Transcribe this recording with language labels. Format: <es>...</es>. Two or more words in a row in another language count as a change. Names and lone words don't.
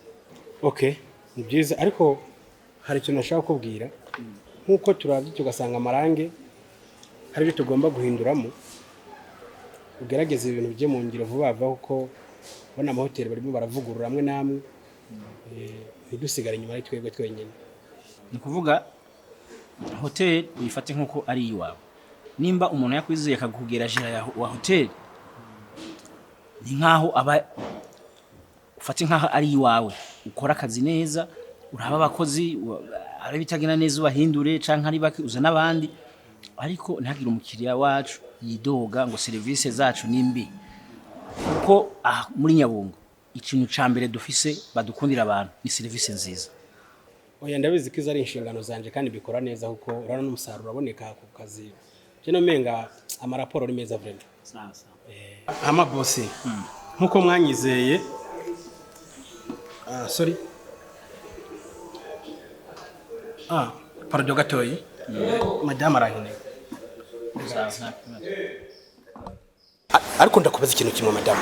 <rn>Okay, ni byiza ariko hari ikintu nashaka kubwira nkuko turavye tugasanga amarange hari ibyo tugomba guhinduramo ugerageza ibintu bye mu ngiro vuba vuba kuko bona amahoteli barimo baravugurura amwe namwe ntidusigare inyuma ari twebwe twenyine. Ni kuvuga hoteli uyifate nkuko ari iwawe. Nimba umuntu yakwizeye akakugera jira wa hoteli ni nkaho aba ufate nkaho ari iwawe ukora akazi neza uraba abakozi ari bitagena neza ubahindure canke ari baki uzana abandi ariko ntihagire umukiriya wacu yidoga ngo service zacu nimbi kuko muri Nyabungo ikintu ca mbere dufise badukundira abantu ni service nziza. Oya ndabizi ko izo ari inshingano zanje kandi bikora neza kuko urana n'umusaruro aboneka ku kazi. Jeno menga amaraporo ari meza vraiment.</rn> <sw>Sawa sawa.</sw> <rn>Ama boss nkuko mwanyizeye sorry pardon gatoyi madame arahine. Ariko ndakubaza ikintu kimwe madame.</rn>